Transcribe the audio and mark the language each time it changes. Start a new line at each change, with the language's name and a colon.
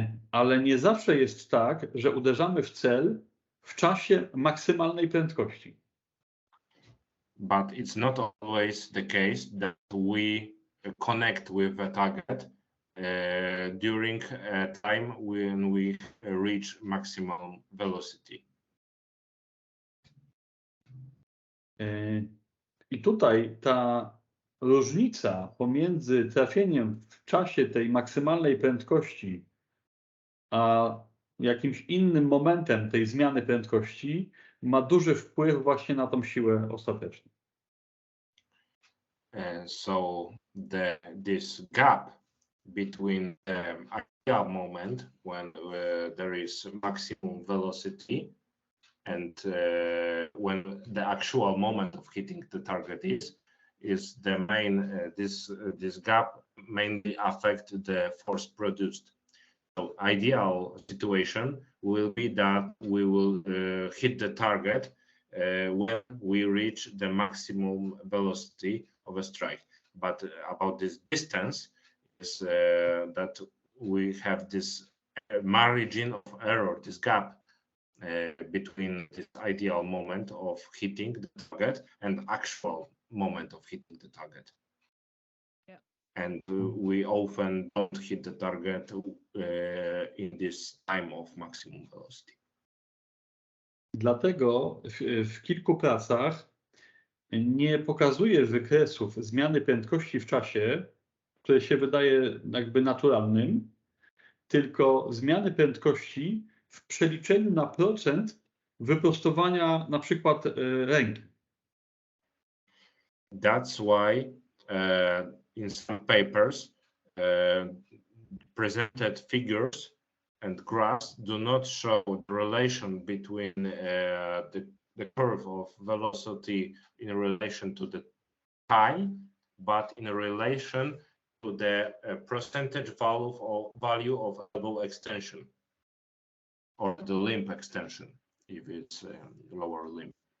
Polish: Ale nie zawsze jest tak, że uderzamy w cel w czasie maksymalnej prędkości.
English: But it's not always the case that we connect with a target during a time when we reach maximum velocity.
Polish: I tutaj ta różnica pomiędzy trafieniem w czasie tej maksymalnej prędkości a jakimś innym momentem tej zmiany prędkości ma duży wpływ właśnie na tą siłę ostateczną.
English: So this gap between the ideal moment when there is maximum velocity and when the actual moment of hitting the target is the main this gap mainly affect the force produced. So ideal situation will be that we will hit the target when we reach the maximum velocity of a strike. But about this distance is that we have this margin of error, this gap between this ideal moment of hitting the target and actual moment of hitting the target. Yeah. And we often don't hit the target in this time of maximum velocity.
Polish: Dlatego w kilku pracach nie pokazuje wykresów zmiany prędkości w czasie, które się wydaje jakby naturalnym, tylko zmiany prędkości w przeliczeniu na procent wyprostowania na przykład ręki.
English: That's why in some papers presented figures and graphs do not show the relation between the curve of velocity in relation to the time, but in relation to the percentage value of elbow extension or the limb extension if it's lower limb.